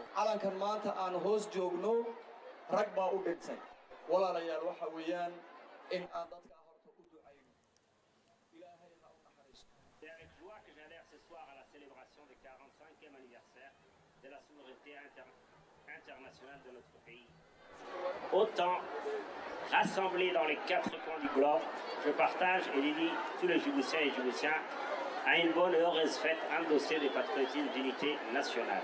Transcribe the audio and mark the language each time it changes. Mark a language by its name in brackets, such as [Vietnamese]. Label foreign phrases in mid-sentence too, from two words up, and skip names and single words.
[Somali] calankan maanta aan hoos joogno rag baa u dhintay walaalayaal waxa weeyaan in aan dadka horta u ducayno ilaahay ha u naxariisto. [French] C'est avec joie que j'adhère ce soir à la célébration du 45e anniversaire de la souveraineté internationale de notre pays. Autant rassemblés dans les 4 coins du globe, je partage et dédie tous les Djiboutiens et Djiboutiens à une bonne et heureuse fête endossée de patriotisme d'unité nationale.